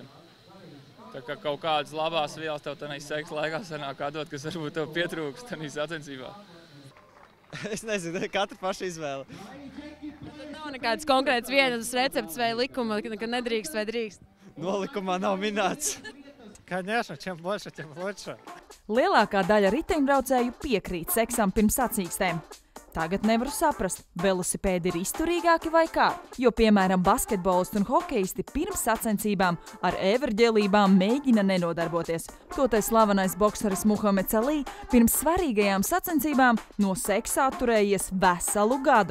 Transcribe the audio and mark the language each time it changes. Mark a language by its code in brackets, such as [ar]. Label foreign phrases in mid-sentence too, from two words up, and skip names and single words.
[lv] Tā kā kaut kādas labās vielas tev tādā seksa laikā sanāk atdot, kas varbūt tev pietrūkst tādā sacensībā. Es nezinu, katra paša izvēle. Tad nav nekāds konkrēts vienas recepts vai likuma, ka nedrīkst vai drīkst? Nolikumā nav minēts. [ru] Конечно, чем больше, тем лучше. [lv] Lielākā daļa riteņbraucēju piekrīt seksam pirms sacīkstēm. Tagad nevaru saprast, velosipēdi ir izturīgāki vai kā, jo, piemēram, basketbolisti un hokeisti pirms sacensībām ar everģēlībām mēģina nenodarboties. Toties slavenais bokseris Muhameds Ali pirms svarīgajām sacensībām no seksa atturējies veselu gadu.